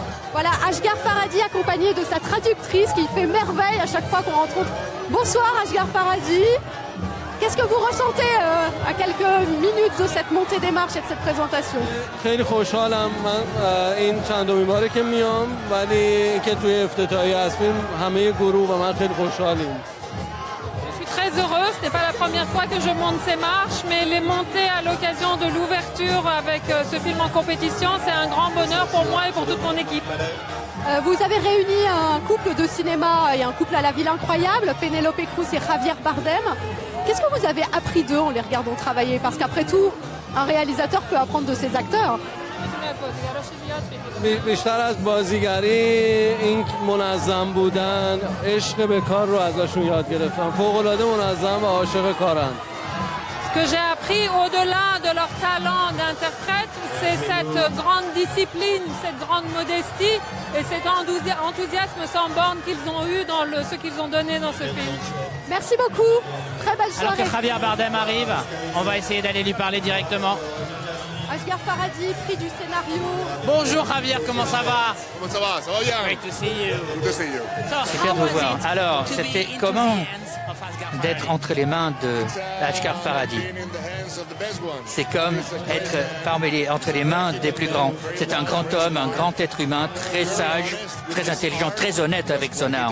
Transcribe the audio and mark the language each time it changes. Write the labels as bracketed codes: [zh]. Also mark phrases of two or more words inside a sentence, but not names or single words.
[fr] Voilà, Asghar Farhadi accompagné de sa traductrice qui fait merveille à chaque fois qu'on rencontre. Bonsoir Asghar Farhadi. Qu'est-ce que vous ressentez à quelques minutes de cette montée des marches et de cette présentation? [fa] خیلی خوشحالم من این چندمین باره که میام ولی که توی افتتاحیه هستیم همه گروه و من خیلی خوشحالیم. [fr] Je suis très heureuse, ce n'est pas la première fois que je monte ces marches, mais les monter à l'occasion de l'ouverture avec ce film en compétition, c'est un grand bonheur pour moi et pour toute mon équipe. Vous avez réuni un couple de cinéma et un couple à la ville incroyable, Penélope Cruz et Javier Bardem. Qu'est-ce que vous avez appris d'eux en les regardant travailler? Parce qu'après tout, un réalisateur peut apprendre de ses acteurs. [fa] بیشتر از بازیگری این منظم بودن، عشق به کار رو ازشون یاد گرفتم. فوق‌العاده منظم و عاشق کارن. [fr] Ce que j'ai appris au-delà de leur talent d'interprète, c'est cette grande discipline, cette grande modestie et cet enthousiasme sans borne qu'ils ont eu dans ce qu'ils ont donné dans ce film. Merci beaucoup. Très belle soirée. Alors que Javier Bardem arrive, on va essayer d'aller lui parler directement. Asghar Farhadi, prix du scénario. Bonjour Javier, comment ça va? Comment ça va? Ça va bien? [en] Great to see you. Good to see you. [fr] Super de vous voir. Alors, c'était comment d'être entre les mains de Asghar Farhadi? C'est comme être entre les mains des plus grands. C'est un grand homme, un grand être humain, très sage, très intelligent, très honnête avec son art.